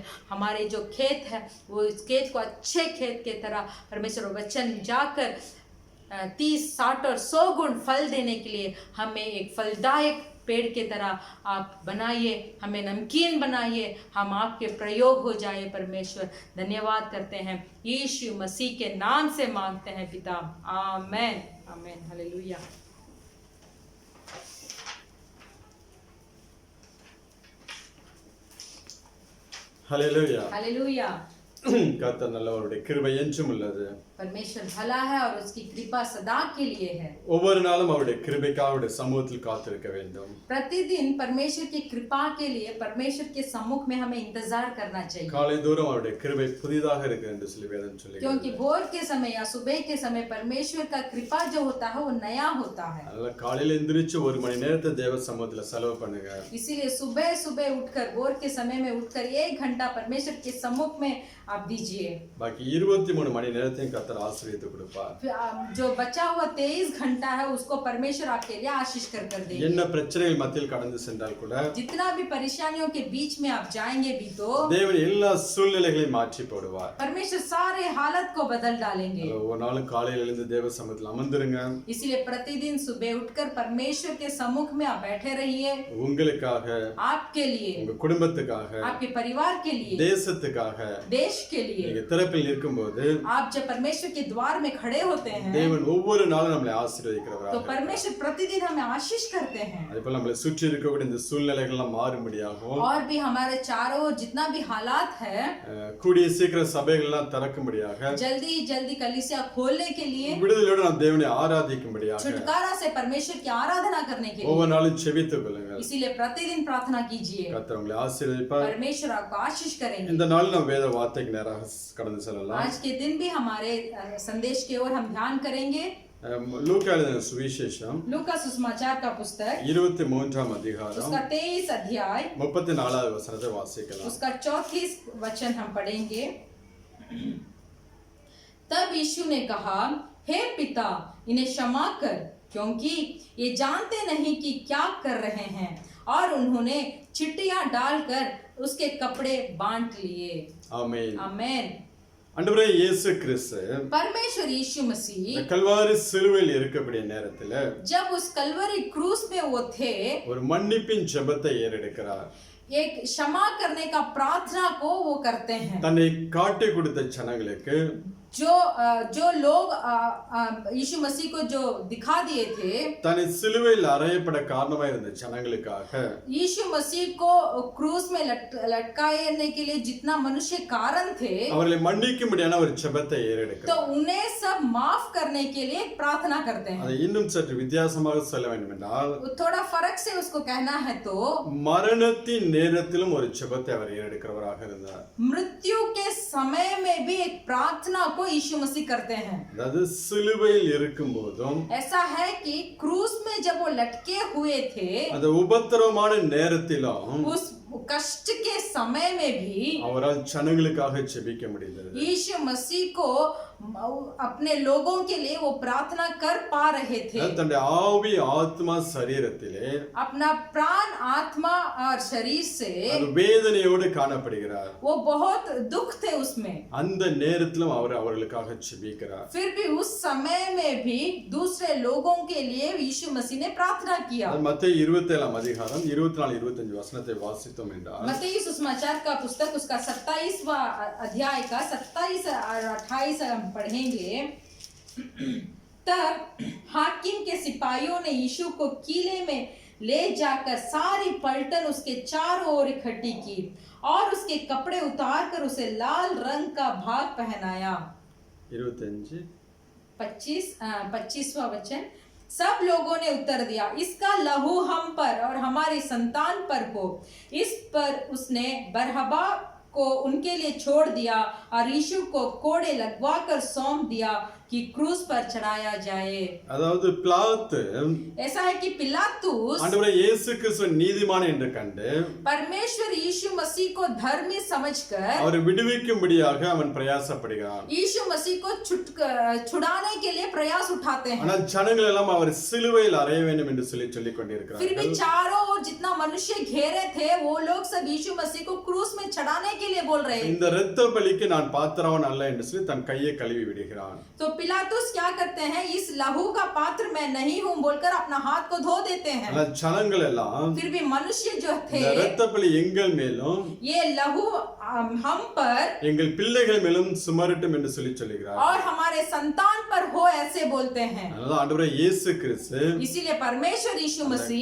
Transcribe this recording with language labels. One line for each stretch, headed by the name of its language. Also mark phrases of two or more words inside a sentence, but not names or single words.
Hindi: हमारे जो खेत है वो इस खेत को अच्छे खेत के तरह परमेश्वर वचन जाकर 30, 60 और 100 गुण फल देने के लिए हमें एक फलदायक पेड़ के तरह आप बनाइए, हमें नमकीन बनाइए, हम आपके प्रयोग हो जाए परमेश्वर। धन्यवाद करते हैं, यीशु मसीह के नाम से मांगते हैं पिता, आमेन आमेन। हालेलुया। हालेलुया हालेलुया।
Tamil: கர்த்தர் நல்லவருடைய கிருபை என்றும் உள்ளது.
Hindi: परमेश्वर भला है और उसकी कृपा सदा के लिए है।
Tamil: ஒவ்வொரு நாளும் அவருடைய கிருபைக்காக அவருடைய சமூகத்தில் காத்திருக்க வேண்டும்.
Hindi: प्रतिदिन परमेश्वर की कृपा के लिए परमेश्वर के सम्मुख में हमें इंतजार करना चाहिए।
Tamil: காலைதோறும் அவருடைய கிருபை புதிதாக இருக்கு என்று சொல்லி வேதம் சொல்லுகிறது.
Hindi: क्योंकि भोर के समय या सुबह के समय परमेश्वर का कृपा जो होता है वो नया होता है।
Tamil: அதனால காலையில எந்திரிச்சு ஒரு மணி நேரத்தை தேவ சமூகத்துல செலவு பண்ணுங்க.
Hindi: इसीलिए सुबह सुबह उठकर भोर के समय में उठकर 1 घंटा परमेश्वर के सम्मुख में आप दीजिए।
Tamil: बाकी 23 மணி நேரத்தையும் கர்த்தர் ஆசீர்வதித்து கொடுப்பார்.
Hindi: जो बचा हुआ 23 घंटा है उसको परमेश्वर आपके लिए आशीष कर देंगे।
Tamil: என்ன பிரச்சனைகள் மத்தியில் கடந்து சென்றால் கூட,
Hindi: जितना भी परेशानियों के बीच में आप जाएंगे भी तो
Tamil: தேவன் எல்லா சூழ்நிலைகளையும் மாற்றி போடுவார்.
Hindi: परमेश्वर सारे हालत को बदल डालेंगे।
Tamil: ஒரு நாள் காலையில எழுந்து தேவ சமூகத்தில் அமர்ந்திருங்க.
Hindi: इसीलिए प्रतिदिन सुबह उठकर परमेश्वर के सम्मुख में आप बैठे रहिए।
Tamil: உங்களுக்காக,
Hindi: आपके लिए,
Tamil: உங்க குடும்பத்துக்காக,
Hindi: आपके परिवार के लिए,
Tamil: தேசத்துக்காக,
Hindi: देश के लिए।
Tamil: நீங்க திறப்பில் இருக்கும்போது
Hindi: आप जब परमेश्वर के द्वार में खड़े होते हैं
Tamil: தேவன் ஒவ்வொரு நாளும் நம்மளை ஆசீர்வதிக்கிறவராக
Hindi: तो परमेश्वर प्रतिदिन हमें आशीष करते हैं।
Tamil: அதேபோல நம்மளை சுற்றி இருக்கக்கூடிய இந்த சூழ்நிலைகள் எல்லாம் மாறும்படியாகவும்,
Hindi: और भी हमारे चारों ओर जितना भी हालात है
Tamil: கூடிய சீக்கிரம் சபைகள் எல்லாம் திறக்கும்படியாக,
Hindi: जल्दी कलीसिया खोलने के लिए,
Tamil: விடுதலையோடு நாம் தேவனை ஆராதிக்கும்படியாக
Hindi: छुटकारा से परमेश्वर की आराधना करने के लिए
Tamil: ஒவ்வொரு நாளும் செபித்துக் கொள்ளுங்கள்.
Hindi: इसीलिए प्रतिदिन प्रार्थना कीजिए।
Tamil: கர்த்தர் உங்களை ஆசீர்வதிப்பார்.
Hindi: परमेश्वर आपको आशीष करेंगे।
Tamil: இந்த நாள் நாம் வேத வார்த்தைக்கு நேராக கடந்து செல்லலாம்.
Hindi: आज के दिन भी हमारे संदेश की ओर हम ध्यान करेंगे।
Tamil: லூக்கா எழுதின சுவிசேஷம்
Hindi: लूका सुसमाचार का पुस्तक
Tamil: 23ஆம் அதிகாரம்
Hindi: उसका 23 अध्याय
Tamil: 34வது वचனத்தை வாசிக்கலாம்.
Hindi: उसका 34 वचन हम पढ़ेंगे। तब यीशु ने कहा, हे पिता, इन्हें क्षमा कर, क्योंकि ये जानते नहीं कि क्या कर रहे हैं। और उन्होंने चिट्टियां डालकर उसके कपड़े बांट लिए।
Tamil: ஆமென்
Hindi: आमेन।
Tamil: ஆண்டவரே இயேசு கிறிஸ்து
Hindi: परमेश्वर यीशु मसीह
Tamil: கல்வாரி சிலுவையில் இருக்கக்கூடிய நேரத்துல
Hindi: जब उस कलवरी क्रूस में वो थे,
Tamil: ஒரு மன்னிப்பின் ஜெபத்தை ஏறெடுக்கிறார்.
Hindi: एक क्षमा करने का प्रार्थना को वो करते हैं।
Tamil: தன்னை காட்டி கொடுத்த ஜனங்களுக்கு,
Hindi: जो लोग यीशु मसीह को जो दिखा दिए थे,
Tamil: தன்னை சிலுவையில் அறையப்பட காரணமாக இருந்த ஜனங்களுக்காக,
Hindi: यीशु मसीह को क्रूस में लटकाने के लिए जितना मनुष्य कारण थे,
Tamil: அவர்களை மன்னிக்கும்படியான ஒரு ஜெபத்தை
Hindi: तो
Tamil: ஏறெடுக்கிறார்.
Hindi: उन्हें सब माफ करने के लिए प्रार्थना करते हैं।
Tamil: அதை இன்னும் சற்று வித்தியாசமாக சொல்ல வேண்டும் என்றால்,
Hindi: थोड़ा फर्क से उसको कहना है तो
Tamil: மரணத்தின் நேரத்திலும் ஒரு ஜெபத்தை அவர் ஏறெடுக்கிறவராக இருந்தார்.
Hindi: मृत्यु के समय में भी एक प्रार्थना को यीशु मसीह करते हैं।
Tamil: அதாவது சிலுவையில் இருக்கும் போதும்,
Hindi: ऐसा है कि क्रूस में जब वो लटके हुए थे,
Tamil: அந்த உபத்திரவமான நேரத்திலும்
Hindi: उस कष्ट के समय में भी
Tamil: அவரால் ஜனங்களுக்காக ஜெபிக்க முடிந்தது.
Hindi: यीशु मसीह को अपने लोगों के लिए वो प्रार्थना कर पा रहे थे।
Tamil: தன்னுடைய ஆவி ஆத்மா சரீரத்திலே
Hindi: अपना प्राण आत्मा और शरीर से
Tamil: அது வேதனையோடு காணப்படுகிறார்.
Hindi: वो बहुत दुख थे उसमें।
Tamil: அந்த நேரத்திலும் அவர் அவர்களுக்காக ஜெபிக்கிறார்.
Hindi: फिर भी उस समय में भी दूसरे लोगों के लिए यीशु मसीह ने प्रार्थना किया।
Tamil: மத்தேயு 27ஆம் அதிகாரம் 24-25 वचनத்தை வாசித்தோம் என்றால்,
Hindi: मत्ती सुसमाचार का पुस्तक उसका 27वां अध्याय का 27 और 28 हम पढ़ेंगे। तब हाकिम के सिपाहियों ने यीशु को किले में ले जाकर सारी पलटन उसके चारों ओर इकट्ठी की और उसके कपड़े उतारकर उसे लाल रंग का भाग पहनाया। 25 25वां वचन। सब लोगों ने उत्तर दिया, इसका लहू हम पर और हमारी संतान पर हो। इस पर उसने बरहबा को उनके लिए छोड़ दिया और यीशु को कोड़े लगवाकर सौंप दिया कि क्रूस पर चढ़ाया जाए।
Tamil: அதாவது பிலாத்து
Hindi: ऐसा है कि पिलातुस
Tamil: ஆண்டவரே இயேசு கிறிஸ்து நீதிமான் என்று கண்டு
Hindi: परमेश्वर यीशु मसीह को धर्मी समझकर
Tamil: அவரை விடுவிக்கும்படியாக அவன் பிரயாசப்படுகிறான்.
Hindi: यीशु मसीह को छुड़ाने के लिए प्रयास उठाते हैं।
Tamil: ஆனால் ஜனங்கள் எல்லாம் அவர் சிலுவையில் அறைய வேண்டும் என்று சொல்லிக்
Hindi: फिर भी
Tamil: கொண்டிருக்கிறார்கள்.
Hindi: चारों ओर जितना मनुष्य घेरे थे वो लोग सब यीशु मसीह को क्रूस में चढ़ाने के लिए बोल रहे हैं।
Tamil: இந்த இரத்த பலிக்கு நான் பாத்திரவன் அல்ல என்று சொல்லி தன் கையை கழுவி விடுகிறான்.
Hindi: तो पिलातुस क्या करते हैं, इस लहू का पात्र मैं नहीं हूं बोलकर अपना हाथ को धो देते हैं।
Tamil: ஆனால் ஜனங்கள் எல்லாம்
Hindi: फिर भी मनुष्य जो थे
Tamil: இந்த இரத்த பலி எங்கள் மேலும்
Hindi: ये लहू हम पर
Tamil: எங்கள் பிள்ளைகள் மேலும் சுமரட்டும் என்று சொல்லுகிறார்.
Hindi: और हमारे संतान पर हो ऐसे बोलते हैं।
Tamil: அதனால ஆண்டவரே இயேசு கிறிஸ்து
Hindi: इसीलिए परमेश्वर यीशु मसीह